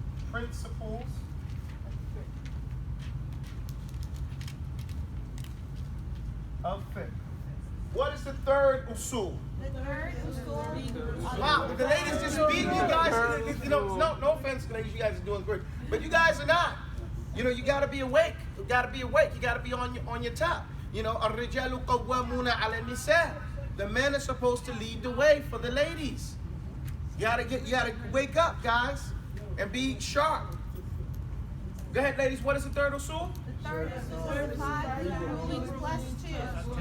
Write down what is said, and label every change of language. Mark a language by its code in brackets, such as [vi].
[en] principles of fiqh. What is the third usul? The third usul. Wow, the ladies just beat you guys. You know, no offense, ladies, you guys are doing good, but you guys are not. You know, you gotta be awake. You gotta be awake. You gotta be on your top. You know, [ar] الرجال قوامون على النساء. [en] The men are supposed to lead the way for the ladies. You gotta wake up, guys, and be sharp. Go ahead, ladies. What is the third usul? The third usul is 5 legal rulings plus 2.